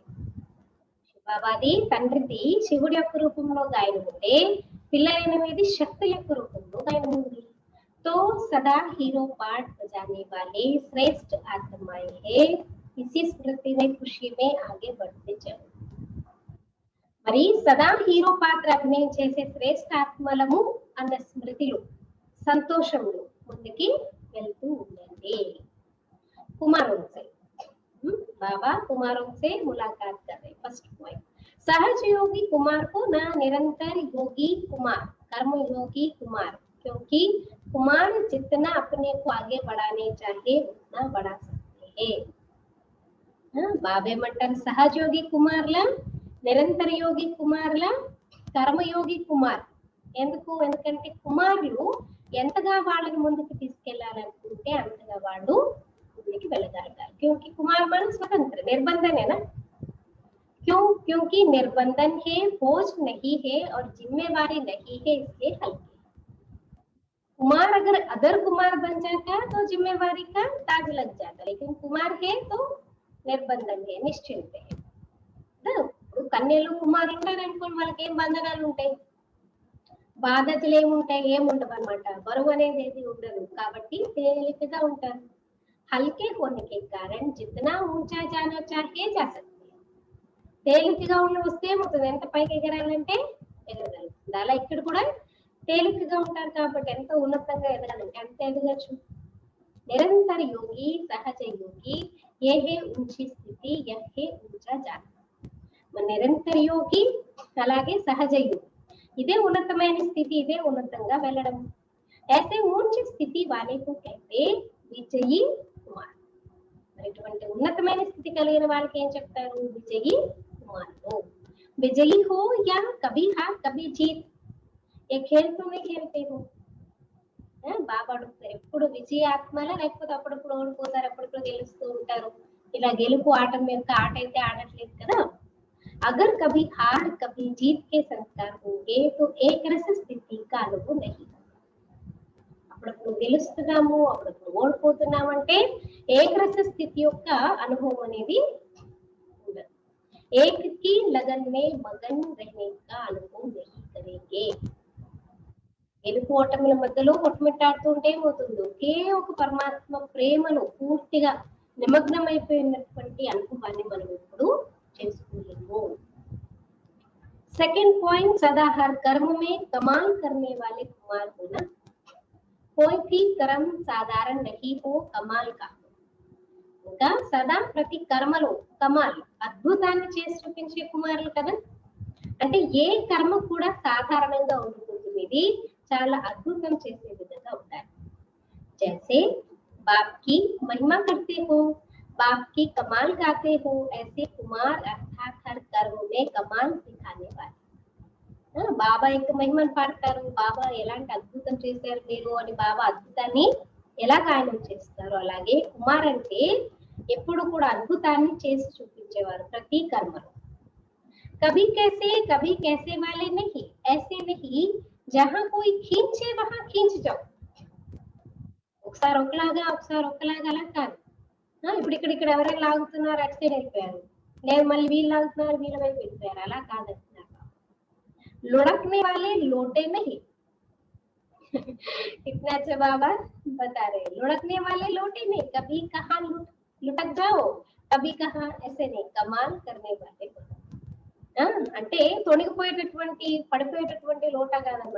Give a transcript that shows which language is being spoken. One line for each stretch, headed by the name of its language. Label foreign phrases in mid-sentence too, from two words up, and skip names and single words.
Telugu: బాబాది తండ్రిది శివుడి యొక్క రూపంలో గాయనం ఉంటే, పిల్లలైన మీది శక్తుల యొక్క రూపంలో గాయనం ఉంది.
Hindi: तो सदा हीरो पार्ट बजाने वाले श्रेष्ठ आत्माएं हैं. इसी स्मृति में खुशी में आगे बढ़ते चलो.
Telugu: మరి సదా హీరో పాత్ర అభినయం చేసే శ్రేష్ఠ ఆత్మలము అన్న స్మృతిలో సంతోషంలో ముందుకి వెళ్తూ ఉండండి.
Hindi: కుమారోं से बाबा कुमारों से मुलाकात कर रहे.
English: first point,
Hindi: सहज योगी कुमार को ना निरंतर योगी कुमार, कर्म योगी कुमार, क्योंकि कुमार जितना अपने को आगे बढ़ाने चाहे उतना बढ़ा सकते हैं.
Telugu: బాబే మంటారు సహజయోగి కుమార్ల, నిరంతర యోగి కుమార్ల, కర్మయోగి కుమార్. ఎందుకంటే కుమారులు ఎంతగా వాళ్ళని ముందుకు తీసుకెళ్లాలనుకుంటే అంతగా వాళ్ళు ముందుకు వెళ్ళగలగాలి.
Hindi: क्योंकि कुमार मन स्वतंत्र, निर्बंधन है ना. क्योंकि निर्बंधन है, बोझ नहीं है और जिम्मेवारी नहीं है, इसलिए हल्के. कुमार अगर अदर कुमार बन जाता तो जिम्मेवारी का ताज लग जाता, लेकिन कुमार है तो నిర్బంధం है, నిశ్చింత है.
Telugu: ఇప్పుడు కన్యలు కుమారులు ఉంటారు అనుకోండి, వాళ్ళకి ఏం బంధనాలు ఉంటాయి, బాధ్యతలు ఏముంటాయి, ఏముండవు అనమాట. బరువు అనేది ఏది ఉండదు. కాబట్టి తేలికగా ఉంటారు.
Hindi: హల్కే होने के कारण जितना ऊंचा जाना चाहे जा सकते हैं.
Telugu: తేలికగా వస్తే ఏమవుతుంది, ఎంత పైకి ఎగరాలంటే ఎగరగలుగుతుంది. అలా ఇక్కడ కూడా తేలికగా ఉంటారు కాబట్టి ఎంత ఉన్నతంగా ఎదగాలంటే అంత ఎదగచ్చు.
Hindi: निरंतर योगी, सहज योगी, ये है ऊंची स्थिति, यह है ऊंचा जाना.
Telugu: నిరంతర యోగి అలాగే సహజ యోగి, ఇదే ఉన్నతమైన స్థితి, ఇదే ఉన్నతంగా వెళ్ళడం.
Hindi: ऐसे ऊंची स्थिति वाले को कहते विजयी कुमार.
Telugu: ఇటువంటి ఉన్నతమైన స్థితి కలిగిన వాళ్ళకి ఏం చెప్తారు, విజయీ కుమారుడు.
Hindi: विजयी हो या कभी हार कभी जीत, ए खेल तो में खेलते हो.
Telugu: బాబా అడుగుతారు ఎప్పుడు విజయాత్మలా, లేకపోతే అప్పుడప్పుడు ఓడిపోతారు, అప్పుడప్పుడు గెలుస్తూ ఉంటారు. ఇలా గెలుపు ఆటం యొక్క ఆట అయితే ఆడట్లేదు కదా.
Hindi: अगर कभी हार कभी जीत के संस्कार होंगे तो एक रस स्थिति का अनुभव नहीं.
Telugu: అప్పుడప్పుడు గెలుస్తున్నాము, అప్పుడప్పుడు ఓడిపోతున్నాము అంటే ఏకరస స్థితి యొక్క అనుభవం అనేది ఉండదు.
Hindi: एक की लगन में मगन रहने का अनुभव नहीं करेंगे.
Telugu: గెలుపోటముల మధ్యలో కొట్టుమిట్టాడుతుంటే ఏమవుతుందో ఒకే ఒక పరమాత్మ ప్రేమను పూర్తిగా నిమగ్నమైపోయినటువంటి అనుభవాన్ని మనం ఇప్పుడు చేసుకోలేము.
English: second point,
Hindi: सदा हर कर्म में कमाल करने वाले कुमार होना. कोई भी कर्म साधारण नहीं हो कमाल का.
Telugu: ఇంకా సదా ప్రతి కర్మలో కమాల్ అద్భుతాన్ని చేసి చూపించే కుమారులు కదా. అంటే ఏ కర్మ కూడా సాధారణంగా ఉండకూడదు, ఇది చాలా అద్భుతం చేసే విధంగా ఉండాలి.
Hindi: जैसे बाप की महिमा करते हो, बाप की कमाल गाते हो, ऐसे कुमार अर्थात हर कर्म में कमाल दिखाने वाले.
Telugu: బాబా యొక్క మహిమను పాడతారు, బాబా ఎలాంటి అద్భుతం చేశారు మీరు అని బాబా అద్భుతాన్ని ఎలా గాయనం చేస్తారు, అలాగే కుమార్ అంటే ఎప్పుడు కూడా అద్భుతాన్ని చేసి చూపించేవారు ప్రతి కర్మలో.
Hindi: कभी कैसे वाले नहीं, ऐसे नहीं जहां कोई खींचे वहां खींच जाओ.
Telugu: ఒకసారి ఒకలాగా అలా కాదు. ఇప్పుడు ఇక్కడ ఎవరైనా లాగుతున్నారు, అటు సైడ్ వెళ్ళిపోయారు, లేదు మళ్ళీ వీళ్ళు లాగుతున్నారు, వీళ్ళ వైపు వెళ్ళిపోయారు, అలా కాదంటున్నారు.
Hindi: लुढ़कने वाले लोटे नहीं. कितना अच्छा बाबा बता रहे, लुढ़कने वाले लोटे नहीं. कभी कहाँ लुटक जाओ, कभी कहाँ ऐसे नहीं, कमाल करने वाले.
Telugu: అంటే తొణిగిపోయేటటువంటి పడిపోయేటటువంటి లోటా కాదనమాట.